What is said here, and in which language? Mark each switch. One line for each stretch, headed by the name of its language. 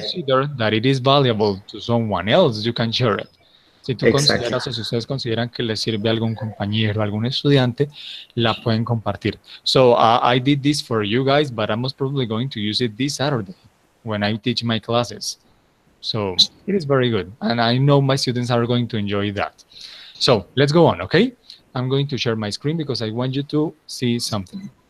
English: consider that it is valuable to someone else, you can share it.
Spanish: Si tú
English: exactly.
Spanish: consideras o si ustedes consideran que les sirve a algún compañero, a algún estudiante, la pueden compartir.
English: So I did this for you guys, but I'm most probably going to use it this Saturday when I teach my classes. So it is very good. And I know my students are going to enjoy that. So let's go on, okay? I'm going to share my screen because I want you to see something.